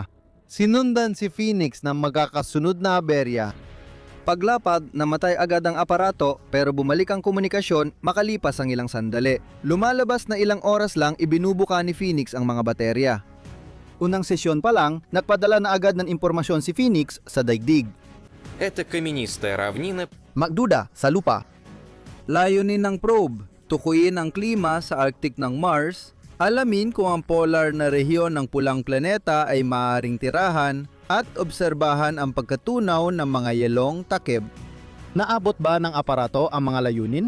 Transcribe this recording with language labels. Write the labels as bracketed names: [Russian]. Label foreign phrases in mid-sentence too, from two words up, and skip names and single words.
[Filipino] Sinundan si Phoenix ng magkakasunod na aberya. Paglapag, namatay agad ang aparato pero bumalik ang komunikasyon makalipas ang ilang sandali. Lumalabas na ilang oras lang ibinubuka ni Phoenix ang mga baterya. Unang sesyon pa lang, nagpadala na agad ng impormasyon si Phoenix sa daigdig. [Russian] Это каменистая равнина. [Filipino] Magduda sa lupa. Layunin ng probe, tukuyin ang klima sa Arctic ng Mars, alamin kung ang polar na rehiyon ng pulang planeta ay maaaring tirahan, at obserbahan ang pagkatunaw ng mga yelong takip. Naabot ba ng aparato ang mga layunin?